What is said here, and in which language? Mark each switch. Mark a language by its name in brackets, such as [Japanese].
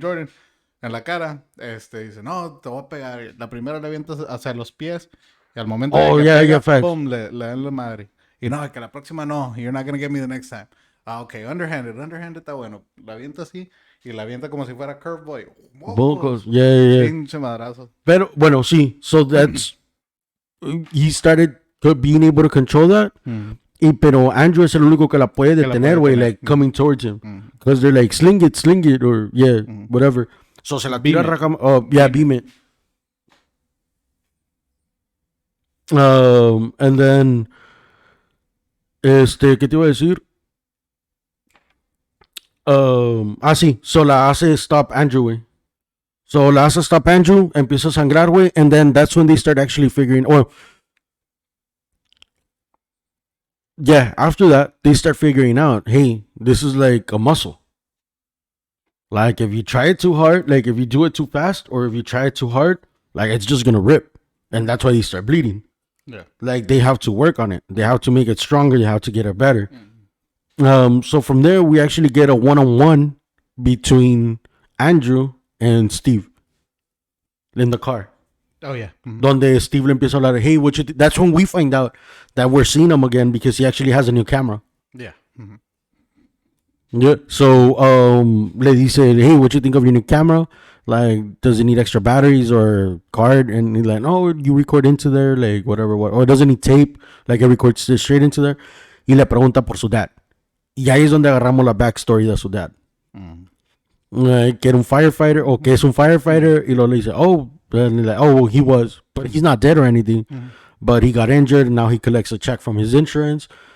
[Spanish] Jordan en la cara, dice, no, te voy a pegar. La primera le avientas hacia los pies y al momento de que pega, [English] facts. [Spanish] pum, le dan la madre. Y no, que la próxima no, [English] you're not gonna get me the next time. [Spanish] Ah, ok, underhanded está bueno. La avienta así y la avienta como si fuera curveball. [English] Vocals, yeah. [Spanish] Pinche madrazo. Pero, bueno, sí. [English] So that's, he started being able to control that. [Spanish] Pero Andrew es el único que la puede detener, güey, [English] like coming towards him. Because they're like, sling it, or yeah, whatever. [Spanish] So se la tira [English] beam it. And then, [Spanish] ¿qué te iba a decir? Sí, so la hace stop Andrew, güey. So la hace stop Andrew, empieza a sangrar, güey, [English] and then that's when they start actually figuring, yeah, after that, they start figuring out, hey, this is like a muscle. Like, if you try it too hard, like, if you do it too fast, or if you try it too hard, like, it's just gonna rip. And that's why they start bleeding. Yeah. Like, they have to work on it. They have to make it stronger. They have to get it better. So from there, we actually get a one-on-one between Andrew and Steve in the car. Oh, yeah. [Spanish] Donde Steve le empieza a hablar, [English] hey, what you that's when we find out that we're seeing him again because he actually has a new camera. Yeah. Yeah. [Spanish] So le dice, [English] hey, what you think of your new camera? Like, does it need extra batteries or card? And he's like, no, you record into there, like, whatever. Or does it need tape? Like, it records straight into there. [Spanish] Y le pregunta por su dad. Y ahí es donde agarramos la backstory de su dad. Que era un firefighter, o que es un firefighter. Y luego le dice, [English] and he's like, well, he was. But he's not dead or anything. But he got injured, and now he collects a check from his insurance.